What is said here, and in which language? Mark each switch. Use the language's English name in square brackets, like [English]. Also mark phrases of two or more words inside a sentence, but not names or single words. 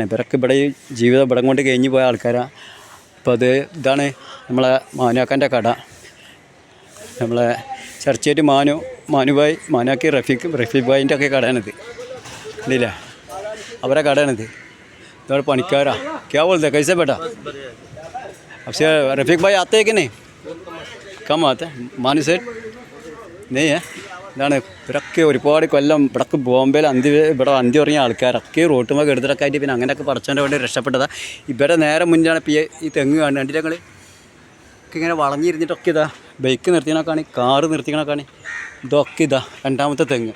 [Malayalam] ഇവരൊക്കെ ഇവിടെ ഈ ജീവിതം ഇവിടെ കൊണ്ട് കഴിഞ്ഞ് പോയ ആൾക്കാരാണ്. അപ്പോൾ ഇതാണ് നമ്മളെ മാനാക്കൻ്റെ കട. നമ്മളെ ചർച്ചിക്കറ്റ് മാനുബായി, മാനാക്കി, റഫീഖ് ബായിൻ്റെ ഒക്കെ കടയാണിത്. ഇല്ലേ? അവരെ കടയാണിത്. ഇതോടെ പണിക്കാരാ. [Hindi] क्या बोलते कैसे बेटा? अब रफीक भाई आते हैं कि नहीं? कम आते हैं? मानी सेठ नहीं है. [Malayalam] ഇതാണ് ഇവരൊക്കെ ഒരുപാട് കൊല്ലം ഇവിടക്ക് ബോംബെയിൽ ഇവിടെ അന്തി ഉറങ്ങിയ ആൾക്കാരൊക്കെ റോട്ടുമ്പോൾ കെടുത്തിട്ടൊക്കെ ആയിട്ട് പിന്നെ അങ്ങനെയൊക്കെ പടച്ചോൻ്റെ വേണ്ടി രക്ഷപ്പെട്ടതാണ്. ഇവരെ നേരെ മുന്നാണ് ഇപ്പോൾ ഈ തെങ്ങ് കാണുന്നത്. കണ്ടിട്ട് ഞങ്ങൾ ഒക്കെ ഇങ്ങനെ വളഞ്ഞിരുന്നിട്ടൊക്കെ ഇതാ ബൈക്ക് നിർത്തിയണക്കാണ്, കാറ് നിർത്തിക്കണക്കാണ്. ഇതൊക്കെ ഇതാ 2ാമത്തെ തെങ്ങ്.